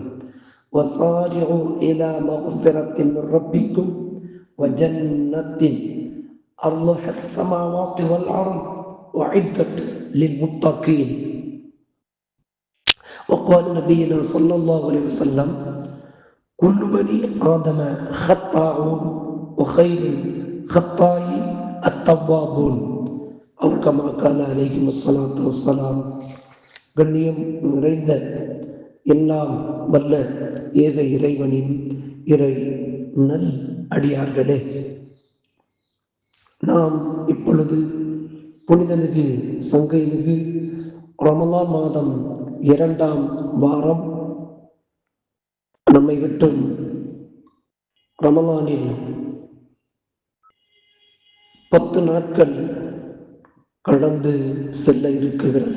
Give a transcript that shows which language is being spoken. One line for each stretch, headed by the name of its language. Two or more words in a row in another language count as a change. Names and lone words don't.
Arabic: وسارعوا إلى مغفرة من ربكم وجنة أرضها السماوات والأرض أعدت للمتقين. وقال نبينا صلى الله عليه وسلم: كل بني آدم خطاؤون وخير الخطائين التوابون. أو كما قال عليه الصلاة والسلام.
Tamil: கண்ணியம் நிறைந்த எல்லாம் வல்ல ஏக இறைவனின் இறை நல் அடியார்களே, நாம் இப்பொழுது புனிதமிகு சங்கைமிகு ரமலான் மாதம் 2ஆம் வாரம் நம்மை விட்டு ரமலானில் 10 நாட்கள் கடந்து செல்ல இருக்குகிறது.